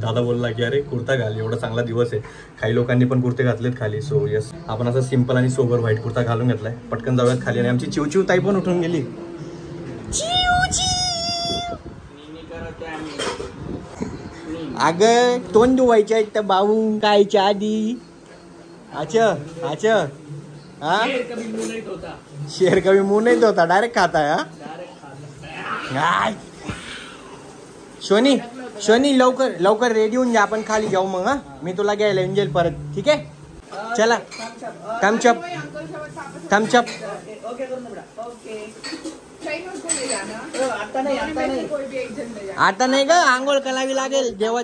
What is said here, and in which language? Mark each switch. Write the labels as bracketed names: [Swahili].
[Marathi] दादा बोलला की अरे कुर्ता घाल, एवढा चांगला दिवस आहे. काही लोकांनी पण कुर्ते घातलेत खाली. सो यस, आपण असं सिंपल आणि सोबर व्हाईट कुर्ता घालून घेतलाय. पटकन जाऊयात खाली. आणि आमची चिवचिव ताई पण उठून गेली. अगं तोंड धुवायच्या आहेत त्या बाऊ कायच्या आधी. [Hindi] अच्छा अच्छा हा, शेर कभी मुंह नहीं धोता, डायरेक्ट खाता है. [Marathi] शोनी शोनी लवकर लवकर रेडी होऊन जा, आपण खाली जाऊ मग. हा, मी तुला घ्यायला येऊन जाईल परत. ठीक आहे, चला. Thums Up Thums Up. आता नाही ग, आंघोळ करावी लागेल.